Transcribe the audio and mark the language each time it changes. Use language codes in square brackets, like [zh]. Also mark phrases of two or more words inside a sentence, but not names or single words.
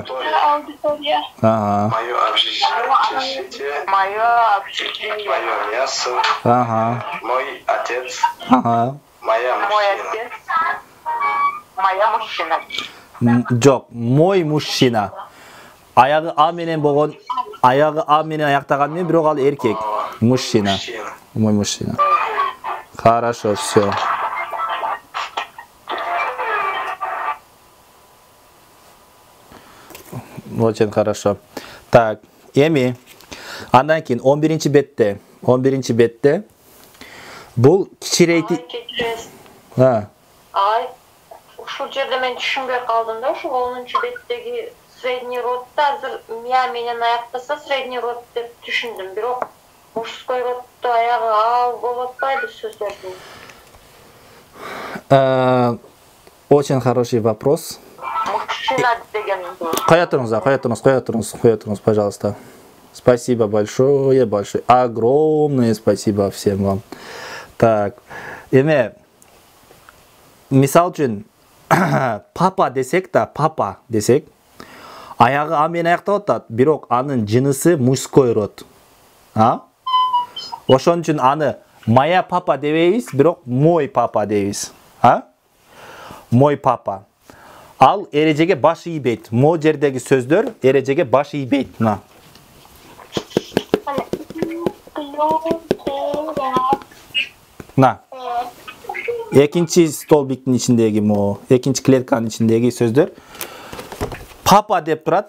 [ru] Аудитория. Ага. Мое общежитие. Мое общежитие. Мое мясо. Ага. Мой отец. Ага. Моя Мой мужчина. отец. Моя мужчина. Жок. Мой мужчина. [ky] Аягы А менен болгон, аягы А менен аяктаган мен, бирок ал эркек. [ru] Мужчина. Мужчина. Мой мужчина. Хорошо, все. Очень хорошо. Так, [ky] эми андан кийин 11-бетте. 11-бетте бул кичирейтүү. Ай, ушул жерде мен түшүнбөй калдым да, ушул 10-беттеги [ru] средний родда [ky] азыр мия менен аяктаса [ru] средний род [ky] деп түшүндүм. Бирок [ru] мужской роддо [ky] аягы ал болуп атпайбы сөздөрдүн? [ru] Очень хороший вопрос. [ky] Мужчина деген. Коя турыңуз, [ru] пожалуйста. Спасибо большое, огромное спасибо всем вам. Так, [ky] эме мисал үчүн папа десек, аягы А менен аяктап атат, бирок анын жынысы [ru] мужской род. [ky] Ошон үчүн аны [ru] моя папа [ky] дебейбиз, бирок [ru] мой папа [ky] дейбиз. [ru] Мой папа. [ky] Ал эрежеге баш ийбейт. Мо жердеги сөздөр эрежеге баш ийбейт. Экинчи столбиктин ичиндеги мо, экинчи клетканын ичиндеги сөздөр папа деп турат.